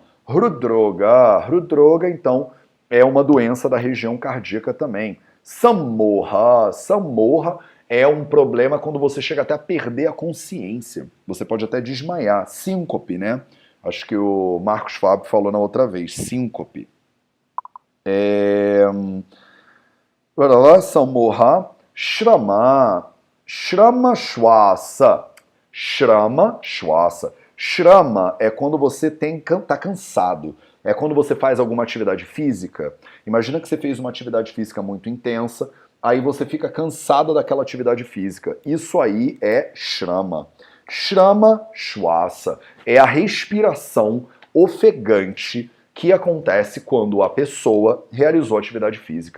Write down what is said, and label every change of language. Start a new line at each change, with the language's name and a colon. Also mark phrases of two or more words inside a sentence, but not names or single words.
Portuguese: Hrudroga, então, é uma doença da região cardíaca também. Sammoha é um problema quando você chega até a perder a consciência. Você pode até desmaiar. Síncope, né? Acho que o Marcos Fábio falou na outra vez. Síncope.
Sanskrit: Sammoha. Shrama Shwasa.
Portuguese: Shrama é quando você tá cansado. É quando você faz alguma atividade física. Imagina que você fez uma atividade física muito intensa, aí você fica cansado daquela atividade física. Isso aí é Shrama.
Sanskrit: Shrama Shwasa
Portuguese: é a respiração ofegante que acontece quando a pessoa realizou atividade física.